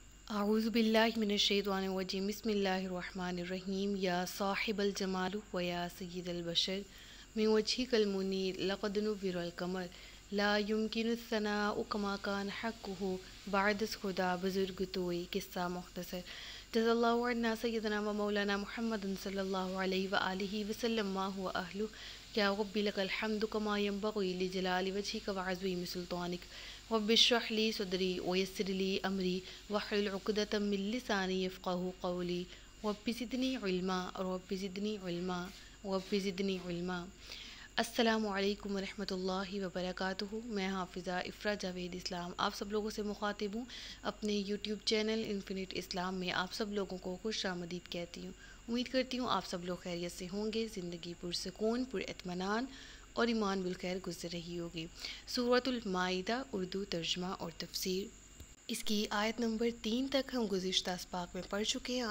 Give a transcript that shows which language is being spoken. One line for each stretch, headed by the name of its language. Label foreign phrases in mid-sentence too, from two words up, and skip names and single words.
Arabic: أعوذ بالله من الشيطان الرجيم بسم الله الرحمن الرحيم يا صاحب الجمال ويا سيد البشر من وجهك المنير لقد نور القمر لا يمكن الثناء كما كان حقه
Persian: بعد از خدا بزرگ توئی قصه مختصر
Arabic: جزى الله عنا سيدنا ومولانا محمدا صلى الله عليه وآله وسلم ما هو أهله يا ربي لك الحمد كما ينبغي لجلال وجهك وعظيم سلطانك رب اشرح لي صدري ويسر لي أمري واحلل عقدة من لساني يفقهوا قولي رب زدني علما رب زدني علما رب زدني علما. السلام عليكم ورحمة الله وبركاته.
Urdu: میں حافظہ افرا جاوید اسلام آپ سب لوگوں سے مخاطب ہوں. اپنے یوٹیوب چینل انفینٹ اسلام میں آپ سب لوگوں کو خوش آمدید کہتی ہوں. امید کرتی ہوں آپ سب لوگ خیریت سے ہوں گے، زندگی پرسکون پراطمینان اور ایمان بالخیر گزر رہی ہوگی. سورۃ المائدہ اردو ترجمہ اور تفسیر، اس کی آیت نمبر 3 تک ہم گزشتہ اسباق میں پڑھ چکے ہیں.